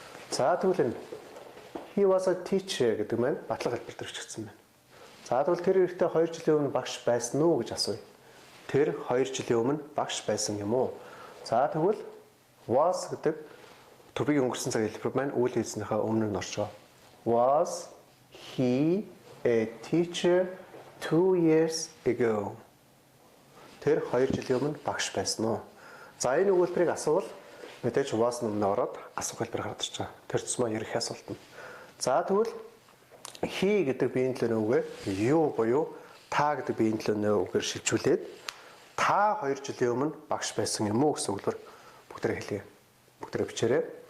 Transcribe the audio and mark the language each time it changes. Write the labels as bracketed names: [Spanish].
[Mongolian] За тэгвэл [English] he was a teacher [Mongolian] гэдэг маань батлага хэлбэр дээр чигдсэн байна. За тэгвэл тэр ихтэй 2 жилийн өмнө багш байсан уу гэж асууя. Тэр 2 жилийн өмнө багш байсан юм уу? За тэгвэл was гэдэг to-be өнгөрсөн цаг хэлбэр маань үйл хийснийхаа өмнө нь орчоо. [English] Was he a teacher 2 years ago? [Mongolian] Тэр 2 жилийн өмнө багш байсан уу? За энэ өгүүлбэрийг асуувал мэдээж was өмнө ороод асуух хэлбэр гараад ирж байгаа. Тэр тусмаа ерөнхий асуулт нь. За тэгвэл he гэдэг биеийн төлөө үгээр you буюу та гэдэг биеийн төлөө үгээр шилжүүлээд та 2 жилийн өмнө багш байсан юм уу гэсэн үгээр бүгдээ хэлье. Бүгдээ бичээрэй.